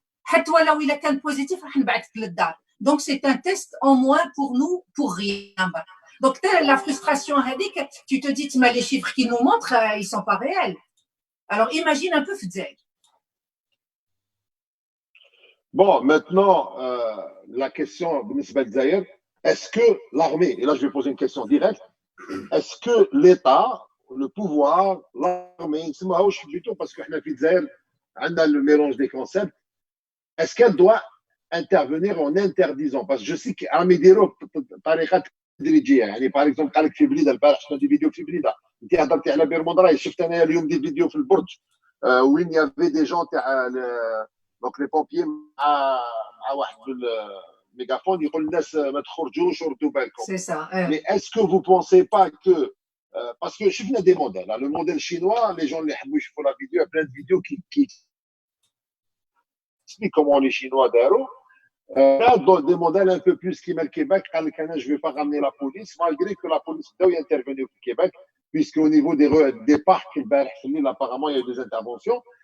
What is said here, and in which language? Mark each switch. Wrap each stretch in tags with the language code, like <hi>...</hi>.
<ar>حتى ولو إلا كان positif راح نبعثك للدار.</ar> <fr>Donc c'est un test en moins pour nous pour rien. Donc la frustration هذيك, tu te dis les chiffres qu'ils nous montrent, ils sont pas réels. Alors imagine un peu</fr> <ar>في الجزائر.</ar> <fr>Bon, maintenant, la question</fr> <ar>بالنسبة للجزائر,</ar> <fr>est-ce que l'armée, et là je vais poser une question directe, est-ce que l'État, le pouvoir, l'armée, parce que</fr> <ar>في الجزائر عندنا</ar> <fr>le mélange des concepts, est-ce qu'elle doit intervenir en interdisant? Parce que je sais qu'armée</fr> <ar>يديروا بطريقة تدريجية. يعني</ar> <fr>par exemple</fr> <ar>قال لك في بليده البارح شفنا دي فيديو في بليده, انت هضرتي على بير مدراي, شفت انا اليوم دي فيديو في البرج وين يافي دي جون تاع دونك لي بومبيي مع واحد بالميغافون يقول للناس ما تخرجوش وردوا بالكم.</ar> <fr>C'est ça. Mais est-ce que vous pensez pas que parce que</fr> <ar>شفنا</ar> <fr>des modèles, le modèle chinois, les gens</fr> <ar>اللي يحبوا يشوفوا</ar> <fr>la vidéo, il y a plein de vidéos qui expliquent comment les Chinois</fr> <ar>داروا.</ar> <fr>Là, dans des modèles un peu plus qui met le Québec, je ne vais pas ramener la police, malgré que la police doit y intervenir au Québec, puisqu'au niveau des parcs, apparemment, il y a eu des interventions.</fr>